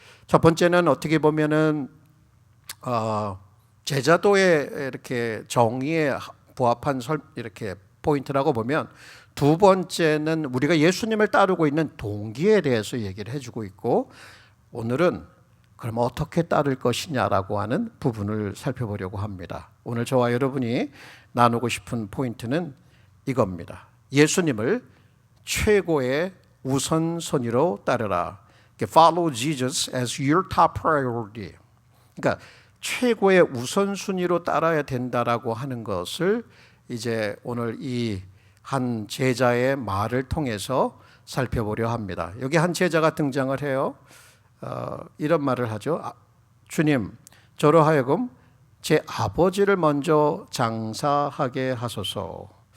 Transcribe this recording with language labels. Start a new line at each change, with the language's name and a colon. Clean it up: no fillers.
Korean: 첫 번째는 어떻게 보면은 제자도의 이렇게 정의에 부합한 이렇게 포인트라고 보면 두 번째는 우리가 예수님을 따르고 있는 동기에 대해서 얘기를 해주고 있고 오늘은 그럼 어떻게 따를 것이냐라고 하는 부분을 살펴보려고 합니다. 오늘 저와 여러분이 나누고 싶은 포인트는 이겁니다. 예수님을 최고의 우선순위로 따르라.
English: Follow Jesus as your top priority.
Korean: 그러니까 최고의 우선순위로 따라야 된다라고 하는 것을 이제 오늘 이 한 제자의 말을 통해서 살펴보려 합니다. 여기 한 제자가 등장을 해요. 이런 말을 하죠. 주님, 저로 하여금 제 아버지를 먼저 장사하게 하소서.